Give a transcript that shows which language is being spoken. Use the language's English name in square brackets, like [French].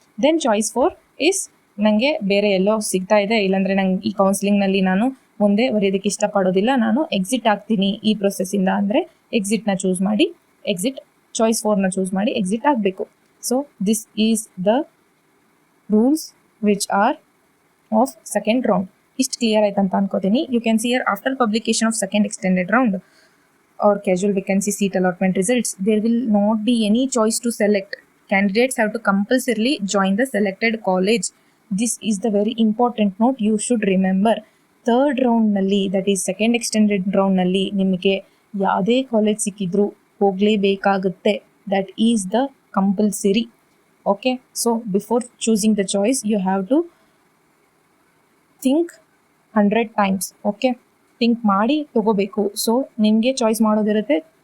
[Kannada] Then choice 4 is, ನನಗೆ ಬೇರೆ ಎಲ್ಲೋ ಸಿಗ್ತಾ ಇದೆ, ಇಲ್ಲಾಂದರೆ ನಂಗೆ ಈ ಕೌನ್ಸಿಲಿಂಗ್ನಲ್ಲಿ ನಾನು ಮುಂದೆ ಬರೆಯೋದಕ್ಕೆ ಇಷ್ಟಪಡೋದಿಲ್ಲ, ನಾನು ಎಕ್ಸಿಟ್ ಆಗ್ತೀನಿ ಈ ಪ್ರೊಸೆಸ್ಸಿಂದ ಅಂದರೆ ಎಕ್ಸಿಟ್ನ ಚೂಸ್ ಮಾಡಿ, ಚಾಯ್ಸ್ 4ನ ಚೂಸ್ ಮಾಡಿ ಎಕ್ಸಿಟ್ ಆಗಬೇಕು. [English] So this is the rules which are of second round. [Kannada] ಇಷ್ಟು ಕ್ಲಿಯರ್ ಆಯ್ತು ಅಂತ ಅನ್ಕೋತೀನಿ. [English] You can see here, after publication of second extended round or casual vacancy seat allotment results, there will not be any choice to select. Candidates have to compulsorily join the selected college. This is the very important note you should remember. [Kannada] Third ರೌಂಡ್ನಲ್ಲಿ, that is second extended ರೌಂಡ್ನಲ್ಲಿ ನಿಮಗೆ ಯಾವುದೇ college ಸಿಕ್ಕಿದ್ರೂ ಹೋಗಲೇಬೇಕಾಗುತ್ತೆ. [English] That is the compulsory. Okay, so before choosing the choice you have to think 100 times. Okay, [Kannada] think ಮಾಡಿ ತೊಗೋಬೇಕು. So ನಿಮಗೆ choice ಮಾಡೋದಿರುತ್ತೆ,